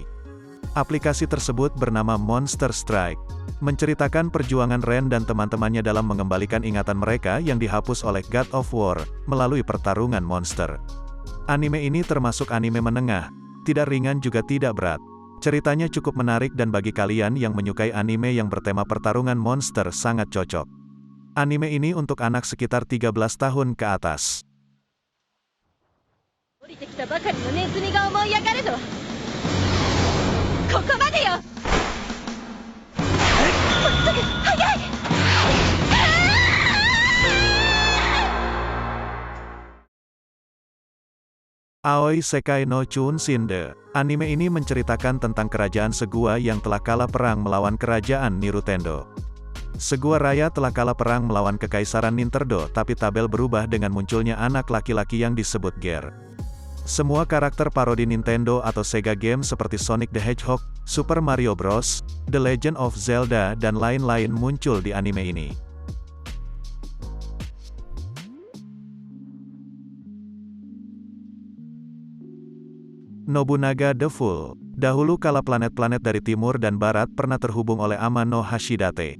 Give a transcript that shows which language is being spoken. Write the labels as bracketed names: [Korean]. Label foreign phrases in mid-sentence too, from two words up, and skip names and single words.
[Indonesian] Aplikasi tersebut bernama Monster Strike, menceritakan perjuangan Ren dan teman-temannya dalam mengembalikan ingatan mereka yang dihapus oleh God of War, melalui pertarungan monster. Anime ini termasuk anime menengah, tidak ringan juga tidak berat. Ceritanya cukup menarik dan bagi kalian yang menyukai anime yang bertema pertarungan monster sangat cocok. Anime ini untuk anak sekitar 13 tahun ke atas. [Japanese] 降りてきたばかりのネズミが思い上がるとはここまでよ。まっすぐ速い。 [Indonesian] Aoi Sekai no Chunshinde. Anime ini menceritakan tentang kerajaan Segua yang telah kalah perang melawan kerajaan Nirutendo. Segua Raya telah kalah perang melawan kekaisaran Nintendo, tapi tabel berubah dengan munculnya anak laki-laki yang disebut Ger. Semua karakter parodi Nintendo atau Sega game seperti Sonic the Hedgehog, Super Mario Bros., The Legend of Zelda dan lain-lain muncul di anime ini. Nobunaga the Fool. Dahulu kala planet-planet dari timur dan barat pernah terhubung oleh Ama no Hashidate.